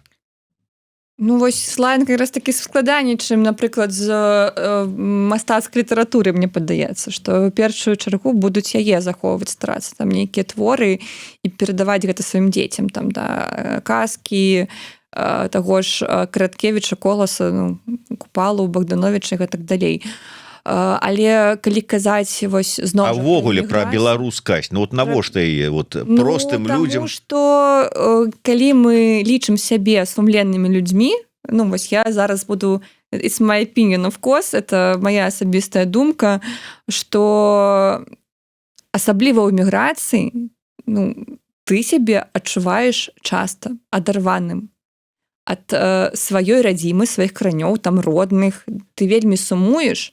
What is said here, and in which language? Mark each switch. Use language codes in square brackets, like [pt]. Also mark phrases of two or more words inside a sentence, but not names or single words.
[be] Ну вось лаянка якраз такі складаней, чым, напрыклад, з мастацкай літаратуры, мне падаецца, што ў першую чаргу будуць яе захоўваць, старацца там нейкія творы і перадаваць гэта сваім дзецям, там, да, казкі, таго ж Караткевіча, Коласа, ну, Купалу, Богдановича і гэтак далей. Але калі казаць вось зноў... А ўвогуле пра беларускасць, ну вот навошта яе вот простым людзям? Таму што калі мы лічым сябе сумленнымі людзьмі, ну вось я зараз буду... [en] It's my opinion, of course, [ru] это моя [be] асабістая думка, што асабліва ў эміграцыі, ну, ты сябе адчуваеш часта адарваным ад сваёй радзімы, сваіх каранёў, там родных, ты вельмі сумуеш.